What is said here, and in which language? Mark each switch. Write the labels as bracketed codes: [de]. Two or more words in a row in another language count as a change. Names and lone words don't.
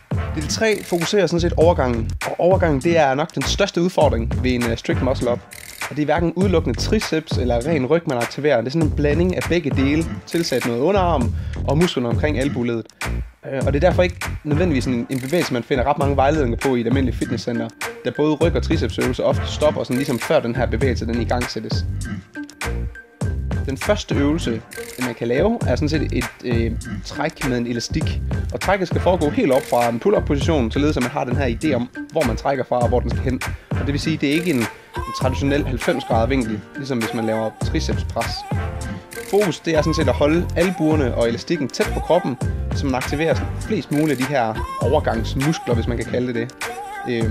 [da] Del 3 fokuserer sådan set overgangen, og overgangen det er nok den største udfordring ved en [en] strict muscle up. [da] Og det er hverken udelukkende triceps eller ren ryg, man aktiverer. Det er sådan en blanding af begge dele, tilsat noget underarm og musklerne omkring albueledet. Og det er derfor ikke nødvendigvis en bevægelse, man finder ret mange vejledninger på i et almindeligt fitnesscenter, da både ryg- og tricepsøvelser ofte stopper sådan ligesom før den her bevægelse den igangsættes. Den første øvelse, man kan lave, er sådan set et træk med en elastik. Og trækket skal foregå helt op fra en pull-up position, således at man har den her idé om, hvor man trækker fra og hvor den skal hen. Og det vil sige, at det er ikke en traditionel 90 grader vinkel, ligesom hvis man laver tricepspres. Fokus det er sådan set at holde albuerne og elastikken tæt på kroppen, så man aktiverer flest muligt af de her overgangsmuskler, hvis man kan kalde det det.